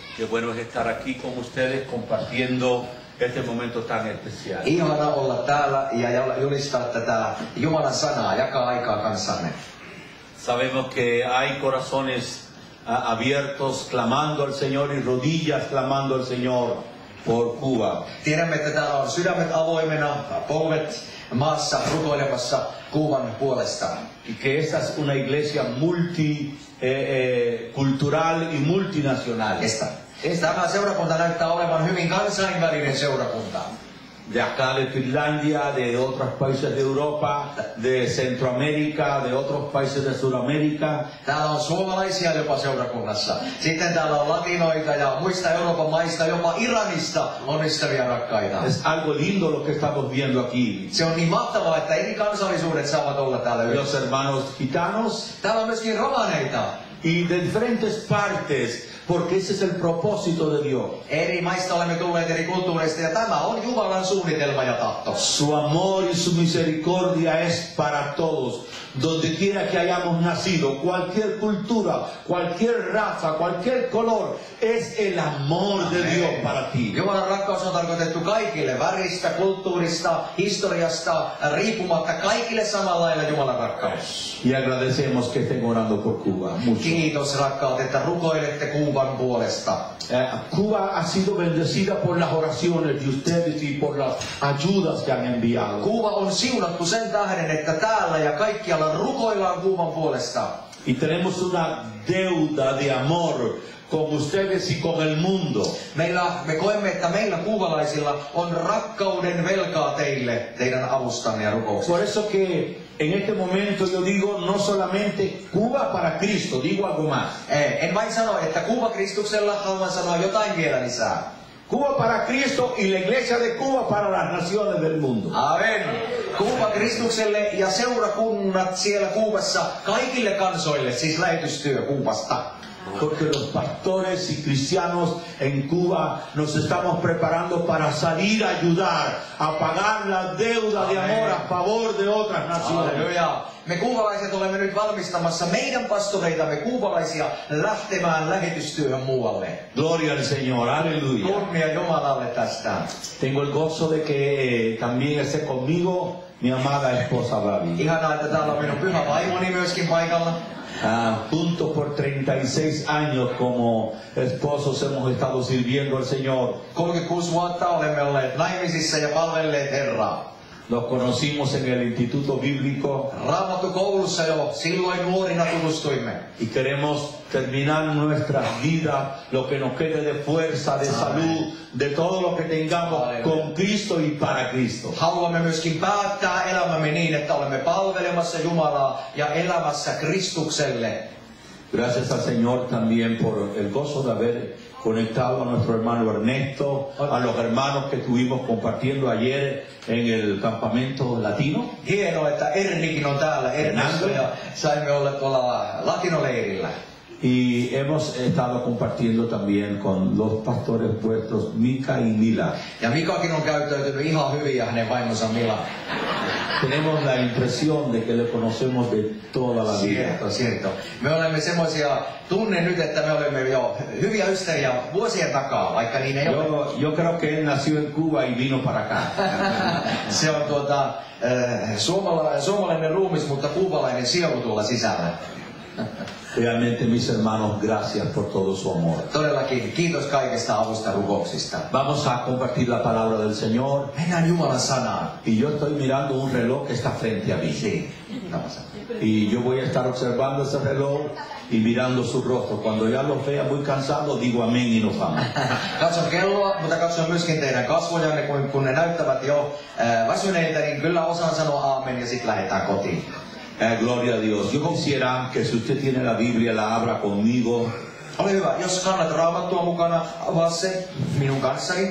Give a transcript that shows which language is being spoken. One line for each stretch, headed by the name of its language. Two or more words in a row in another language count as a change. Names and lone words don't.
Spanish: Qué bueno es estar aquí con ustedes compartiendo este momento tan especial.
Finnish: Ihana olla täällä ja julistaa tätä Jumalan sanaa, jakaa aikaa kanssanne.
Spanish: Sabemos que hay corazones abiertos clamando al Señor y rodillas clamando al Señor por Cuba.
Finnish: Tiedämme, että täällä on sydämet avoimena, polvet maassa rukoilemassa Kuuban puolesta.
Spanish: Y que esta es una iglesia multicultural y multinacional.
Finnish: Tämä seurakunta näyttää olevan hyvin kansainvälinen seurakunta.
Spanish: De acá de Finlandia, de otros países de Europa, de Centroamérica, de otros países de Sudamérica.
Finnish: Täällä on suomalaisia jopa seurakunnassa. Sitten täällä on latinoita ja muista Euroopan maista, jopa Iranista on ystäviä rakkaita.
Spanish: Es algo lindo lo que estamos viendo aquí.
Finnish: Se on niin mahtavaa, että eri kansallisuudet saavat olla täällä yhdessä.
Spanish: Los hermanos gitanos.
Finnish: Täällä on myöskin romaneita.
Spanish: Y de diferentes partes, porque ese es el propósito de Dios.
Finnish: Eri maista olemme tulleet eri kulttuureista ja tämä on Jumalan suunnitelma ja tahto.
Spanish: Su amor y su misericordia es para todos. Donde quiera que hayamos nacido, cualquier cultura, cualquier raza, cualquier color, es el amor de Dios para ti.
Finnish: Jumalan rakkaus on tarkoitettu kaikille, väristä, kulttuurista, historiasta, riippumatta kaikille samalla lailla Jumalan rakkaus.
Spanish: Y agradecemos que estén orando por Cuba. Mucho.
Finnish: Kiitos rakkaat, että rukoilette Kuuban puolesta.
Spanish: Cuba ha sido bendecida por las oraciones de ustedes y por las ayudas que han enviado.
Finnish: Kuuba on siunattu sen tähden, että täällä ja kaikkialla rukoillaan Kuuban puolesta.
Spanish: Y tenemos una deuda de amor con ustedes y con el mundo.
Finnish: Me koemme, että meillä kuubalaisilla on rakkauden velkaa teille, teidän avustanne ja rukouksenne.
Spanish: Por eso que en este momento yo digo no solamente Cuba para Cristo, digo algo más.
Finnish: En vain sano, että Kuuba Kristuksella, haluan sanoa jotain vielä lisää.
Spanish: Cuba para Cristo y la iglesia de Cuba para las naciones del mundo. Amen.
Finnish: Kuuba Kristukselle ja seurakunnat siellä Kuubassa kaikille kansoille, siis lähetystyö Kuubasta.
Spanish: Porque los pastores y cristianos en Cuba nos estamos preparando para salir a ayudar, a pagar la deuda de amor a favor de otras naciones.
Finnish: Halleluja. Me kuubalaiset olemme nyt valmistamassa meidän pastoreitamme kuubalaisia lähtemään lähetystyöhön muualle.
Spanish: Gloria al Señor, aleluya.
Finnish: Kunnia Jumalalle tästä.
Spanish: Tengo el gozo de que también esté conmigo mi amada esposa Babi.
Finnish: Ihanaa, että täällä on minun pyhä vaimoni myöskin paikalla.
Spanish: Juntos por 36 años como esposos hemos estado sirviendo al Señor.
Finnish: 36 vuotta olemme olleet naimisissa ja palvelleet Herraa.
Spanish: Nos conocimos en el Instituto Bíblico.
Finnish: Raamattukoulussa jo silloin nuorina tutustuimme.
Spanish: Y queremos terminar nuestras vidas, lo que nos quede de fuerza, de salud, de todo lo que tengamos con Cristo y para Cristo.
Finnish: Haluamme myöskin päättää elämämme niin, että olemme palvelemassa Jumalaa ja elämässä Kristukselle.
Spanish: Gracias al Señor también por el gozo de haber conectado a nuestro hermano Ernesto, a los hermanos que estuvimos compartiendo ayer en el campamento latino.
Finnish: Hienoa, että Ernikin on täällä, Ernesto, ja saimme olla tuolla latinoleirillä.
Spanish: Y hemos estado compartiendo también con los pastores vuestros, Mika y Mila.
Finnish: Ja Mikakin on käyttäytynyt ihan hyvin ja hänen vaimonsa Mila.
Spanish: Tenemos la impresión de que le conocemos de toda la vida. Cierto.
Finnish: Me olemme semmoisia, tunnen nyt, että me olemme jo hyviä ystäviä vuosien takaa, vaikka niin ei ole.
Spanish: Yo creo que él nació en Cuba y vino para acá.
Finnish: Se on suomalainen ruumis, mutta kuubalainen sielu tuolla sisällä.
Spanish: Realmente, mis hermanos, gracias por todo su amor.
Finnish: Todellakin, kiitos kaikesta avusta rukouksista.
Spanish: Vamos a compartir la palabra del Señor.
Finnish: Mennään Jumalan sanaan.
Spanish: Y yo estoy mirando un reloj que está frente a mí. Sí. Y yo voy a estar observando ese reloj y mirando su rostro. Cuando ya los vea muy cansados, digo amén y nos vamos.
Finnish: Katson kelloa, mutta katson myöskin teidän kasvojanne, kun ne näyttävät jo väsyneiltä, niin kyllä osaan sanoa aamen ja sitten lähdetään kotiin.
Spanish: Gloria a Dios. Yo quisiera que si usted tiene la Biblia, la abra conmigo.
Finnish: Ole hyvä, jos kannat Raamattua mukana, avaa se minun kanssani.